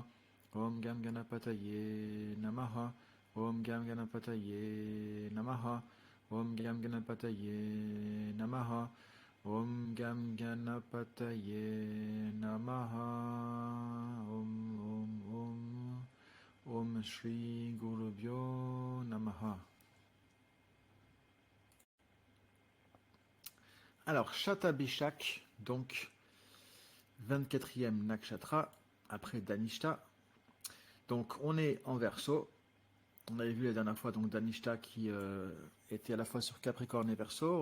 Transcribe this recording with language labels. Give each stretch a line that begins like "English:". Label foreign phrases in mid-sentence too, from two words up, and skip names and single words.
Sanskrit: ओम् गं गणपतये नमः। ओम् गं गणपतये नमः. ओम् गं गणपतये नमः. ओम् गं गणपतये नमः. ओम् श्री गुरुभ्यो नमः.
French: Alors, Shatabishak, donc 24e nakshatra, après Dhanishta. Donc, on est en Verseau. On avait vu la dernière fois donc Dhanishta qui était à la fois sur Capricorne et Verseau.